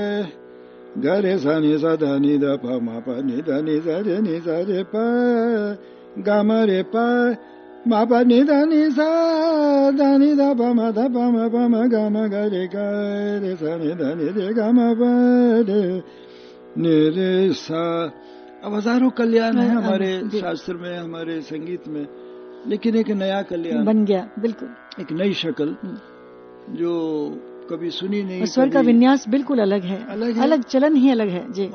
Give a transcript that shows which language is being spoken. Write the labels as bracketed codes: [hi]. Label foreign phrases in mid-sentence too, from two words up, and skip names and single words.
[hi] गा रे सानी सा धानी दा पा मा पा नि धानी सा रे पा गा मा रे पा मा पा नि धानी सा धानी दा पा मा गा मा गा रे सानी धानी रे गा मा पा रे नि रे सा। अब हजारों कल्याण है हमारे शास्त्र में, हमारे संगीत में, लेकिन एक नया कल्याण बन गया, बिल्कुल एक नई शक्ल जो कभी सुनी नहीं। स्वर का विन्यास बिल्कुल अलग है, अलग चलन ही अलग है जी।